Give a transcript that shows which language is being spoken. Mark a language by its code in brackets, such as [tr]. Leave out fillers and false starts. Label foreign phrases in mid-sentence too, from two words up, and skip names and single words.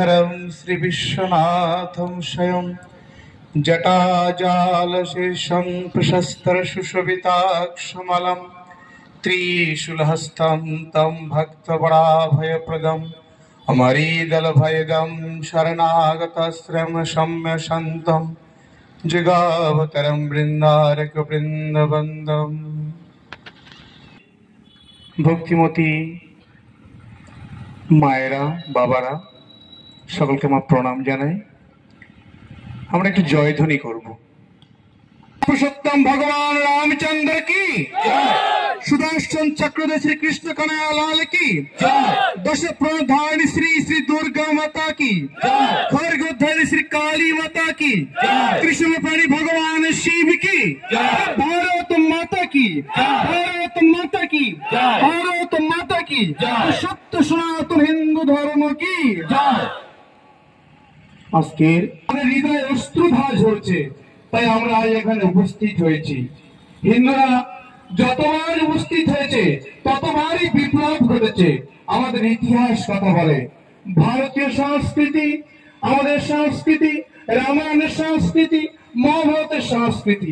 [sa] हृदयं श्रीविश्वनाथं स्वयं जटाजालशेषं प्रशस्तरशुशोभिताक्षमलं त्रिशूलहस्तं तं भक्तवराभयप्रदम् अमरीदलभयदं शरणागतश्रम शम्यशन्तं जिगावतरं बृन्दारकवृन्दवन्दम्। [bn] ভক্তিমতী মায়েরা, বাবারা, সকলকে আমার প্রণাম জানাই। আমরা একটু জয়ধ্বনি করব। পুরুষোত্তম ভগবান রামচন্দ্র কি, সুদর্শন চক্রধর শ্রী কৃষ্ণ কনৈয়া লাল কি, [hi] दश प्रधानी श्री श्री दुर्गा माता की, खरगोधरी श्री काली माता की, कृष्ण प्राणी भगवान शिव की, भारत माता की, भारत माता की, भारत माता की, सत्य सनातन हिंदू धर्म की। [bn] আজকের আমাদের হৃদয়ে অশ্রুধারা ঝরছে, তাই আমরা আজ এখানে উপস্থিত হয়েছি। হিন্দুরা যতবার উপস্থিত হয়েছে ততবারই বিপ্লব ঘটেছে। আমাদের ইতিহাস কথা বলে, ভারতীয় সংস্কৃতি, আমাদের সংস্কৃতি, রামায়ণের সংস্কৃতি, মহাভারতের সংস্কৃতি।